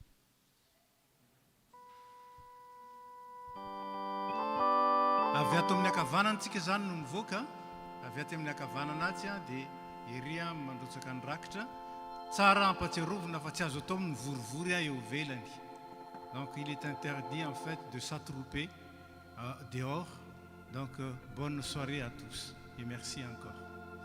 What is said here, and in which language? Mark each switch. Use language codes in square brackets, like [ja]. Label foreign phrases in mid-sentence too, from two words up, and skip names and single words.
[mg] Avy ato amin'ny akavanantsika zany no mivoaka, avy ato amin'ny akavanana atsy dia eria mandrotsaka ny rakitra tsara ampatsiarovina fa tsy azo atao amin'ny vorivory eo velany. [fr] Donc il est interdit en fait de s'attrouper dehors. Donc bonne soirée à tous et merci encore.